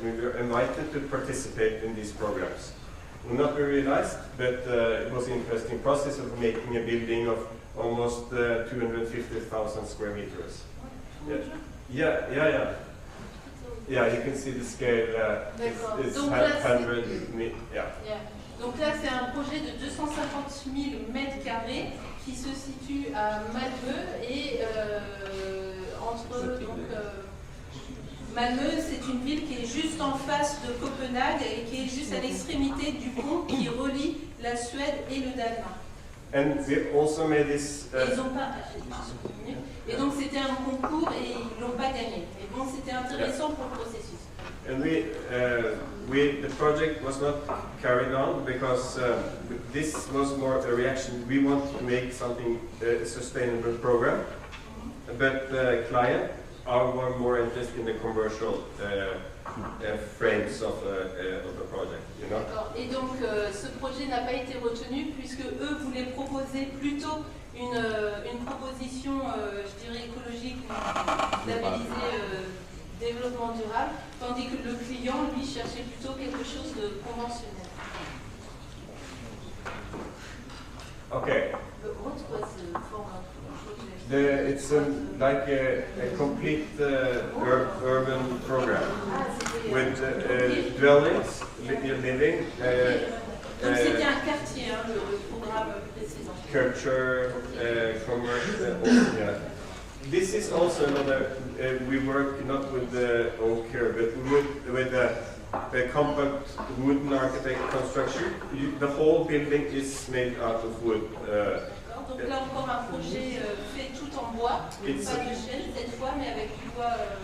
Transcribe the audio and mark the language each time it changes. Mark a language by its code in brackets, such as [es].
[en] We were invited to participate in these programs. Will not be realized, but it was an interesting process of making a building of almost 250,000 square meters. Yeah. Yeah, you can see the scale. It's 100 meters. Yeah. [fr] Donc là, c'est un projet de 250 000 mètres carrés qui se situe à Malmö et entre Malmö, c'est une ville qui est juste en face de Copenhague et qui est juste à l'extrémité du pont qui relie la Suède et le Danemark. [en] And we also made this. [fr] Ils ont pas. Et donc c'était un concours et ils l'ont pas gagné. Et bon, c'était intéressant pour le processus. [en] And the project was not carried on because this was more a reaction. We want to make something a sustainable program, but the client are more interested in the commercial frames of the project. You know. [fr] Et donc ce projet n'a pas été retenu puisque eux voulaient proposer plutôt une proposition, je dirais écologique, labellisée développement durable, tandis que le client, lui, cherchait plutôt quelque chose de conventionnel. [en] Okay. What was the format? It's like a complete urban program with dwellings, living. [fr] Donc c'était un quartier, hein, le programme précédent. [en] Culture, commerce, yeah. This is also another, we work not with the oak here, but with the compact wooden architect construction. The whole building is made out of wood. [fr] Donc là encore un projet fait tout en bois, pas de chêne cette fois, mais avec du bois.